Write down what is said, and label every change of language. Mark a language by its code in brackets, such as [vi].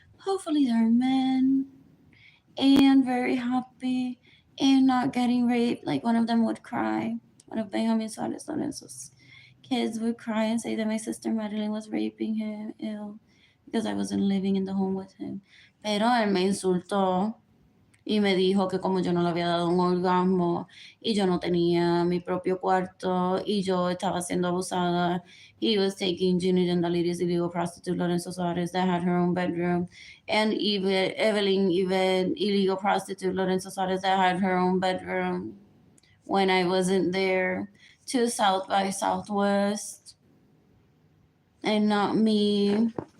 [en] Hopefully they're men and very happy and not getting raped. Like one of them would cry. One of Benjamin Suarez Lorenzo's kids would cry and say that my sister Madeline was raping him ill because I wasn't living in the home with him. [es] Pero él me insultó y me dijo que como yo no le había dado un orgasmo y yo no tenía mi propio cuarto y yo estaba siendo abusada. [en] He was taking Junior and the ladies illegal prostitute Lorenzo Suarez that had her own bedroom, and even Evelyn, even illegal prostitute Lorenzo Suarez that had her own bedroom when I wasn't there, to South by Southwest and not me.